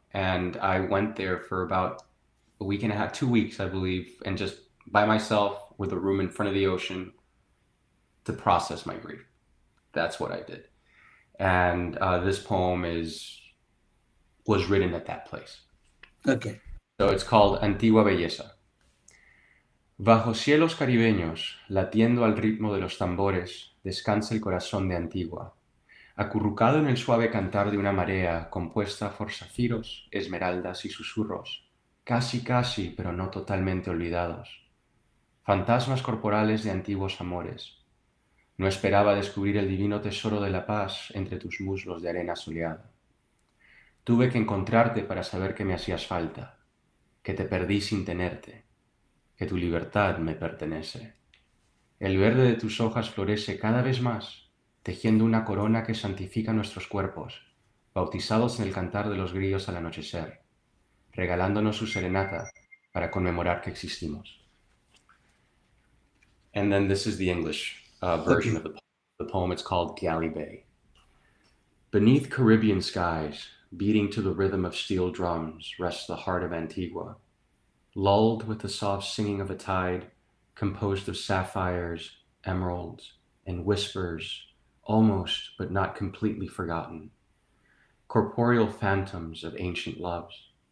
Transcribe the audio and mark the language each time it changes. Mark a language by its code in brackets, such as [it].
[en] And I went there for about a week and a half, 2 weeks, I believe, and just by myself with a room in front of the ocean to process my grief. That's what I did. And this poem is was written at that place. Okay. So it's called Antigua Belleza. [es] Bajo cielos caribeños, latiendo al ritmo de los tambores, descansa el corazón de Antigua, acurrucado en el suave cantar de una marea compuesta por zafiros, esmeraldas y susurros, casi casi, pero no totalmente olvidados, fantasmas corporales de antiguos amores. No esperaba descubrir el divino tesoro de la paz entre tus muslos de arena soleada. Tuve que encontrarte para saber que me hacías falta, que te perdí sin tenerte, que tu libertad me pertenece. El verde de tus hojas florece cada vez más, tejiendo una corona que santifica nuestros cuerpos, bautizados en el cantar de los grillos al anochecer, regalándonos su serenata para conmemorar que existimos. [en] And then this is the English version of the poem. It's called Galley Bay. Beneath Caribbean skies, beating to the rhythm of steel drums, rests the heart of Antigua, lulled with the soft singing of a tide, composed of sapphires, emeralds, and whispers, almost but not completely forgotten, corporeal phantoms of ancient loves.